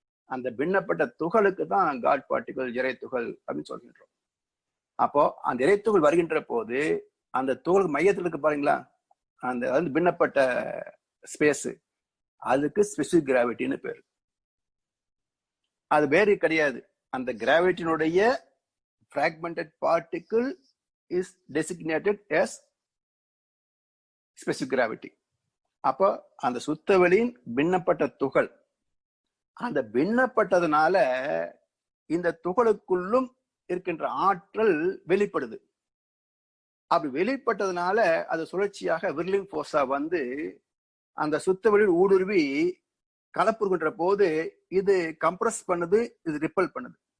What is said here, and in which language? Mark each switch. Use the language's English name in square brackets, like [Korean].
[Tamil] அந்த பின்னப்பட்ட துகளுக்கு தான் காட் பார்ட்டிகல், இறைத்துகள் அப்படின்னு சொல்கின்றோம். அப்போ அந்த இறைத்துகள் வருகின்ற போது அந்த துகள் மையத்தில் இருக்கு பாருங்களா, அந்த பின்னப்பட்ட ஸ்பேஸ், அதுக்கு ஸ்பெசிபிக் கிராவிட்டின்னு பேரு. அது வேறு கிடையாது. அந்த கிராவிட்டியினுடைய [English] fragmented particle is designated as specific gravity. [Tamil] அப்போ அந்த சுத்தவெளியின் பின்னப்பட்ட துகள், அந்த பின்னப்பட்டதுனால இந்த துகளுக்குள்ளும் இருக்கின்ற ஆற்றல் வெளிப்படுது. அப்படி வெளிப்பட்டதுனால அது சுழற்சியாக விர்லிங் போர்ஸா வந்து அந்த சுத்த வெளியில் ஊடுருவி கலப்புறுகின்ற போது இது கம்ப்ரஸ் பண்ணுது, இது ரிப்பல் பண்ணுது.